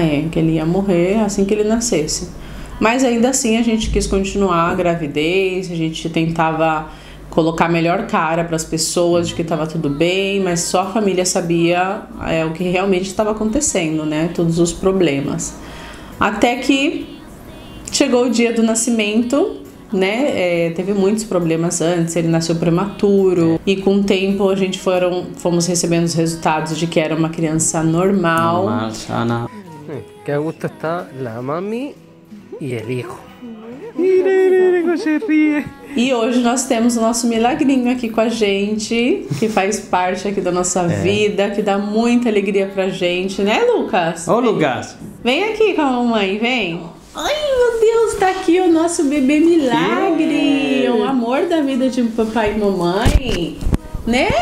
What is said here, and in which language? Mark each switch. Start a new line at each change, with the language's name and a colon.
Portuguese: Que ele ia morrer assim que ele nascesse. Mas ainda assim a gente quis continuar a gravidez, a gente tentava colocar a melhor cara para as pessoas de que estava tudo bem, mas só a família sabia o que realmente estava acontecendo, né? Todos os problemas. Até que chegou o dia do nascimento, né? Teve muitos problemas antes, ele nasceu prematuro e com o tempo a gente fomos recebendo os resultados de que era uma criança normal.
Spanish: Normal, sana. Que a gusto está la mami y el hijo. Se ríe.
Portuguese: E hoje nós temos o nosso milagrinho aqui com a gente, que faz parte aqui da nossa vida, que dá muita alegria pra gente, né, Lucas? Ô, Lucas. Vem aqui com a mamãe, vem. Ai, meu Deus, tá aqui o nosso bebê milagre, o amor da vida de papai e mamãe, né?